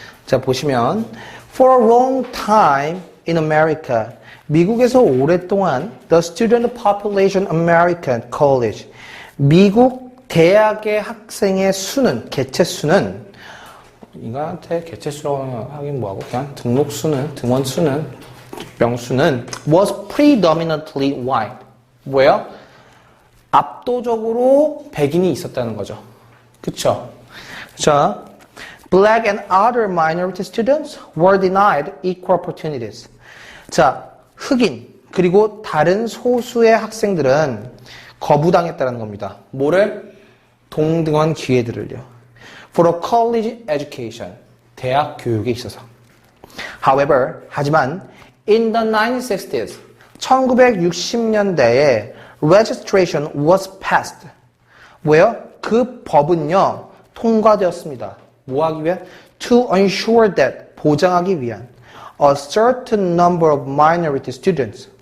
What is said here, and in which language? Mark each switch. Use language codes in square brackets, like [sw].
[ko] 자, 보시면 [en] For a long time in America, [ko] 미국에서 오랫동안 [en] The Student Population American College, [ko] 미국 대학의 학생의 수는, 개체수는 인간한테 개체수라고 하긴 뭐하고 그냥 등록수는, 등원수는, 명수는 [en] was predominantly white. [ko] 뭐예요? 압도적으로 백인이 있었다는 거죠. 그쵸? [en] 자, Black and other minority students were denied equal opportunities. [ko] 자, 흑인 그리고 다른 소수의 학생들은 거부당했다는 겁니다. 뭐를? 동등한 기회들을요. [en] For a college education. [ko] 대학 교육에 있어서. [en] However, [ko] 하지만 [en] in the 1960s, [ko] 1960년대에 [en] registration was passed. [ko] 뭐예요? 그 법은요, 통과되었습니다. 뭐 하기 위한? [en] To ensure that, [ko] 보장하기 위한 [en] a certain number of minority students.